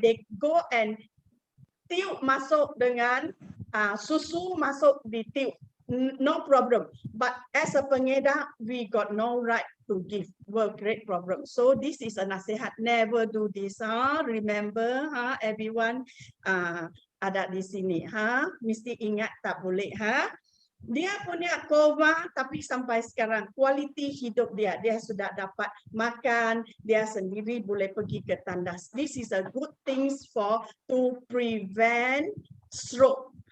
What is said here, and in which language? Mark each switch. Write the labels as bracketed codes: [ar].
[en] They go and [ms] tiup masuk dengan susu masuk di tiup. [en] No problem. But as a pengedar, we got no right to give. Will create problem. So this is a nasihat. Never do this. Remember, everyone, [ms] ada di sini. Mesti ingat, tak boleh. Dia punya koma, tapi sampai sekarang kualiti hidup dia sudah dapat makan, dia sendiri boleh pergi ke tandas. [en] This is a good things to prevent stroke.